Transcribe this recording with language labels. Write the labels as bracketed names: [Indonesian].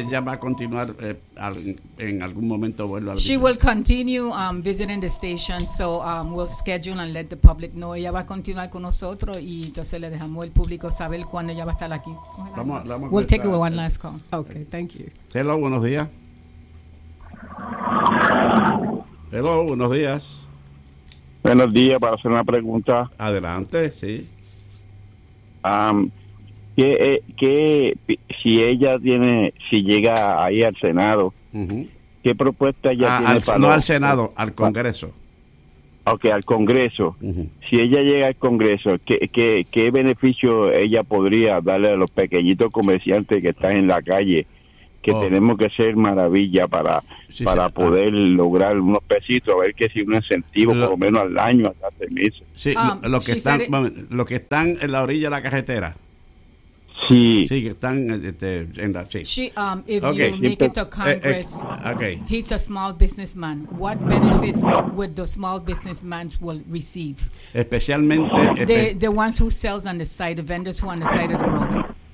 [Spanish] Ella va a continuar en algún momento vuelvo. [English] She will continue visiting the station, so we'll schedule and let the public know. [Spanish] Ella va a continuar con nosotros y entonces le dejamos el público saber cuándo ella va a estar aquí. [English] We'll take it with one last call. Okay, thank you. [Spanish] Hello, buenos días. Hello, buenos días. Buenos días, para hacer una pregunta. Adelante, sí. ¿Qué si ella tiene, si llega ahí al Senado, qué propuesta ella tiene para... No al Senado, al Congreso. Ok, al Congreso. Si ella llega al Congreso, ¿qué beneficio ella podría darle a los pequeñitos comerciantes que están en la calle? Que tenemos que ser maravilla para poder lograr unos pesitos, a ver que si un incentivo por lo menos al año hasta el mes. Sí, los que están en la orilla de la carretera. Sí. Sí, que están en la... Sí. [English] If you make it to Congress, he's a small businessman. What benefits would the small businessman will receive? [Spanish] Especialmente... [English] The ones who sells on the side, the vendors who are on the side of the road.